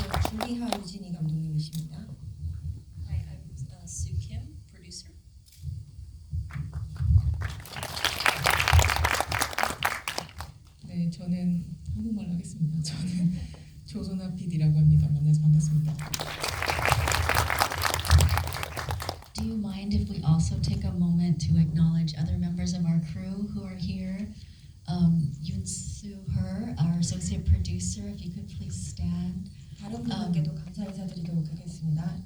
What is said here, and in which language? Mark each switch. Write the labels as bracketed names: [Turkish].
[Korean] 줄리하 유진이 감독님이십니다. [English] Hi, I'm Sue Kim, producer. [Korean] 네, 저는 한국말로 하겠습니다. 저는 조선아 PD라고 합니다. 만나서 반갑습니다. [English] Do you mind if we also take a moment to acknowledge other members of our crew who are here? Yoon Soo Her, our associate producer, if you could please stand. [Korean] 다른 분들께도 감사 인사드리도록 하겠습니다.